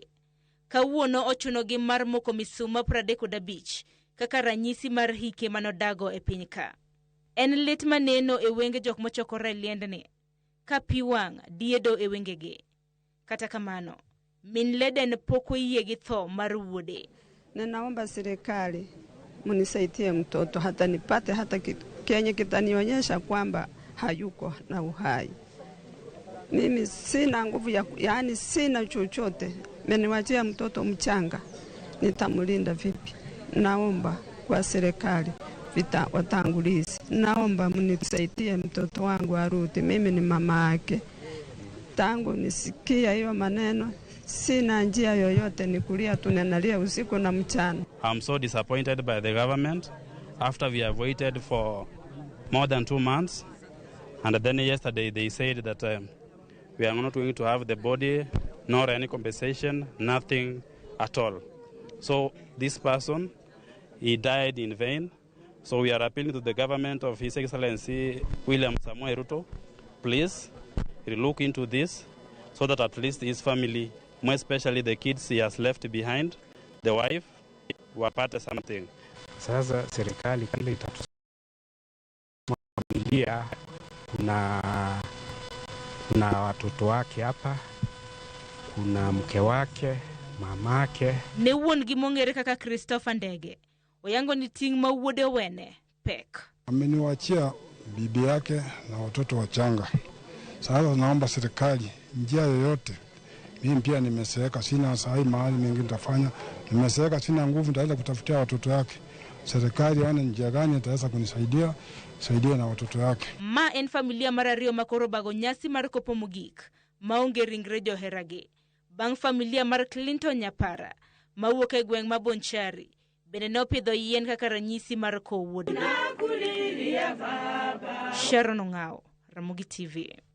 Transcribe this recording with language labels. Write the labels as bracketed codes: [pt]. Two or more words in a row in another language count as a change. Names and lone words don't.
[luo] Kawuono ochunogi mar moko misuma 35 kaka ranyisi mar hike manodago e piny ka. En lit maneno e wenge jok mochokore liendni, ka pi wang' diedo e wengegi. Kata kamano, min Leden poko yie gi tho mar wuode. [sw] Ninaomba serikali munisaidie mtoto hata nipate hata kitu kenye kitanionyesha kwamba hayuko na uhai. Mimi sina nguvu yaani sina chochote. Mmeniwachia mtoto mchanga. Nitamlinda vipi? Naomba kwa serikali watangulizi. Naomba mnisaidie mtoto wangu arudi. Mimi ni mama yake. Tangu nisikia hiyo maneno sina njia yoyote, ni kulia tunalia usiku na mchana. [en] I'm so disappointed by the government after we have waited for more than 2 months, and then yesterday they said that we are not going to have the body nor any compensation, nothing at all. So this person, he died in vain. So we are appealing to the government of His Excellency William Samoei Ruto, please look into this so that at least his family, more especially the kids he has left behind, the wife, wapate something. [sw] Sasa serikali kile itatufamilia kuna watoto wake hapa, kuna mke wake, mamake. [luo] Ne wuon gi mongere kaka Christopher Ndege, oyango ni ting ma wuode wene pek. [sw] Ameniwachia bibi yake na watoto wachanga. Sasa naomba serikali njia yoyote. Mimi pia nimeseeka, sina sahi mahali mengi nitafanya. Nimeseeka, sina nguvu, nitaweza kutafutia watoto wake. Serikali wana njia gani itaweza kunisaidia, saidia na watoto wake. [luo] Ma en familia marario makoro bago nyasi mar kopo mogik, maonge ringre joherage. Bang familia mar Clinton Nyapara, mawuok e gweng' ma Bonchari, bende ne opidho yien kaka ranyisi mar kowo wuodgi. Sharon Ong'ao, Ramogi TV.